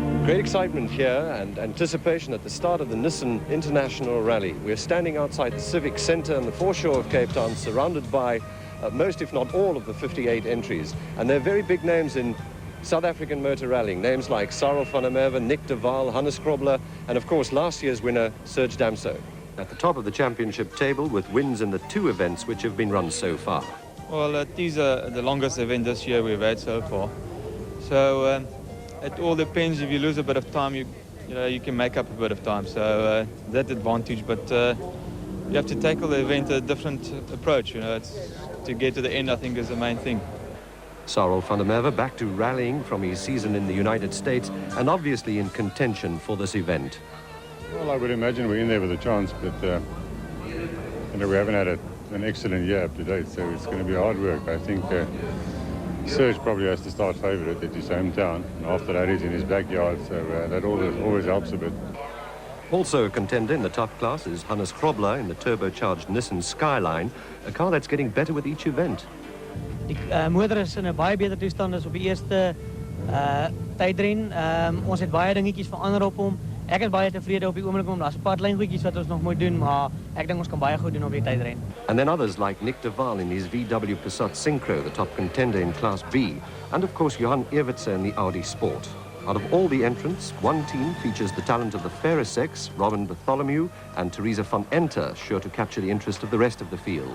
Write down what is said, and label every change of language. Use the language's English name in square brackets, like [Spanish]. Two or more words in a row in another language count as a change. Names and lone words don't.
[English] Great excitement here and anticipation at the start of the Nissan International Rally. We're standing outside the Civic Centre on the foreshore of Cape Town, surrounded by most, if not all, of the 58 entries. And they're very big names in South African motor rallying, names like Sarel van der Merwe, Nick de Waal, Hannes Krobler, and of course last year's winner, Serge Damso. At the top of the championship table with wins in the 2 events which have been run so far. Well, it is the longest event this year we've had so far. So it all depends. If you lose a bit of time, you can make up a bit of time. So that advantage, but you have to tackle the event a different approach. It's, to get to the end, I think, is the main thing. Sarel van der Merwe back to rallying from his season in the United States and obviously in contention for this event. Well, I would imagine we're in there with a chance, but we haven't had an excellent year up to date, so it's going to be hard work. I think Serge probably has to start favourite at his hometown, and after that he's in his backyard, so that always helps a bit. Also a contender in the top class is Hannes Krobler in the turbocharged Nissan Skyline, a car that's getting better with each event. [Afrikaans] Die motor is in 'n baie beter toestand as op die eerste tydren. Ons het baie dingetjies verander op hom. Ek is baie tevrede op die oomblik om daar's 'n paar klein goedjies wat ons nog moet doen, maar ek dink ons kan baie goed doen op die tydren. [English] And then others like Nick de Waal in his VW Passat Synchro, the top contender in Class B, and of course Johan Evertse in the Audi Sport. Out of all the entrants, one team features the talent of the fairer sex, Robin Bartholomew and Teresa van Enter, sure to capture the interest of the rest of the field.